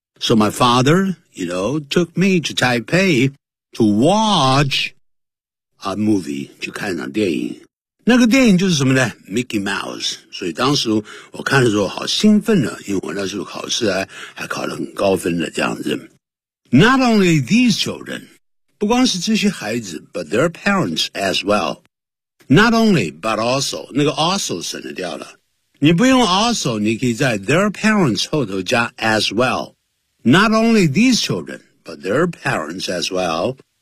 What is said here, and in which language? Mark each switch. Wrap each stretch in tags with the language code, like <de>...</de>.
<en>So my father, you know, took me to Taipei to watch a movie,</en> <zh>去看场电影。那个电影就是什么呢 ?Mickey Mouse。所以当时我看的时候好兴奋呢，因为我那时候考试还考得很高分的这样子。</zh> <en>Not only these children,</en> <zh>不光是这些孩子</zh> <en>but their parents as well. Not only, but also,</en> <zh>那个 also 省得掉了。你不用 also, 你可以在</zh> <en>their parents</en> <zh>后头加</zh> <en>as well. Not only these children, but their parents as well.</en>